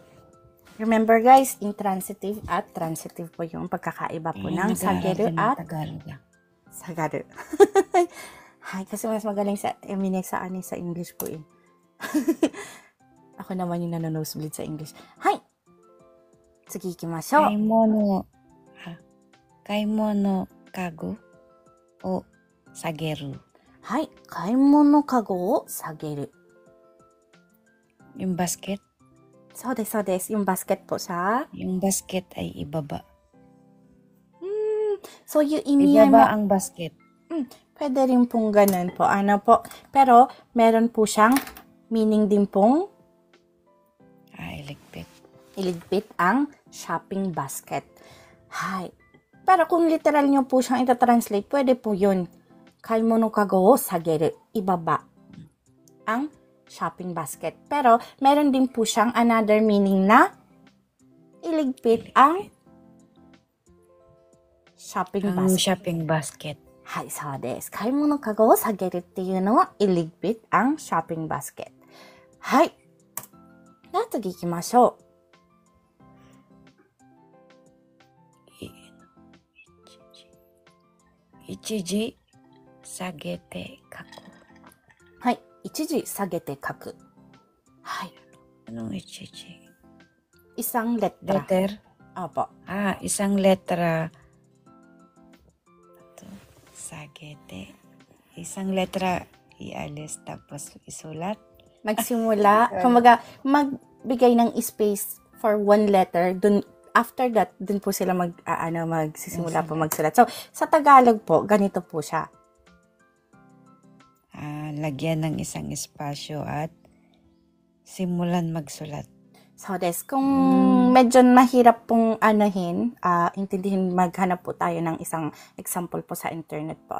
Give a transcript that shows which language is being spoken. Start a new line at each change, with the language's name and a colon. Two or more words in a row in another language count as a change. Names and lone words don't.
English: Remember guys,
Filipino: intransitive at transitive po yung pagkakaiba po ng sageru at sagaru. Hay, kasi mas magaling sa sa English po eh. Ako naman yung nanonosebleed sa English. Hay. Sige,
Japanese: 行きましょう. 買い物かごを下げる. はい、買い物かごを下げる.
Filipino: Yung basket?
Japanese: そうです.
Filipino: Yung basket po sa? Yung basket ay ibaba. So, yung imiyay ibaba ang basket. Pwede rin pong ganun po. Po? Pero, meron po siyang meaning din pong iligpit ang
English: shopping basket.
Filipino: Hay. Pero kung literal nyo po siyang ita-translate, pwede po yun.
Japanese: 買い物かごを下げる.
Filipino: Ibaba ang
English: shopping basket.
Filipino: Pero, meron din po siyang
English: another meaning
Filipino: na iligpit ang
English: shopping basket.
Japanese: はい、そうです。買い物かごを下げるっていうのは
Filipino: iligpit ang
English: shopping basket.
Japanese: はい。では次行きましょう。一時下げて書く。はい。一時下げて書く。はい。
Filipino: Anong ichiji? Isang letra. Letter? Opo. Isang letra. Sagete. Isang letra ialis tapos isulat. Magsimula. Kumbaga, magbigay ng
English: space for one letter.
Filipino: Dun,
English: after that,
Filipino: dun po sila magsisimula po magsulat. So, sa Tagalog po, ganito po siya. lagyan ng isang espasyo at simulan magsulat. So, kung medyo mahirap pong intindihin, maghanap po tayo ng isang example po sa internet po.